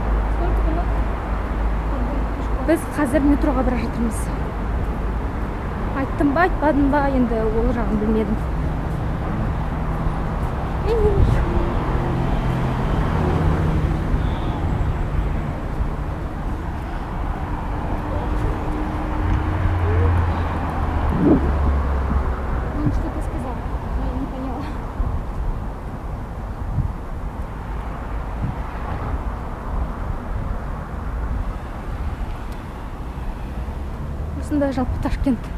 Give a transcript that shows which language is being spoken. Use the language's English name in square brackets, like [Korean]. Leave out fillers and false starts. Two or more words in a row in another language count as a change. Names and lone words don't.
[Kazakh] Біз қазір метроға бара жатырмыз. айттым ба айтпадым ба енді ол жағын білмедім. [Russian] Он что-то сказал, но я не поняла. [Kazakh] Осындай жалпы Ташкент.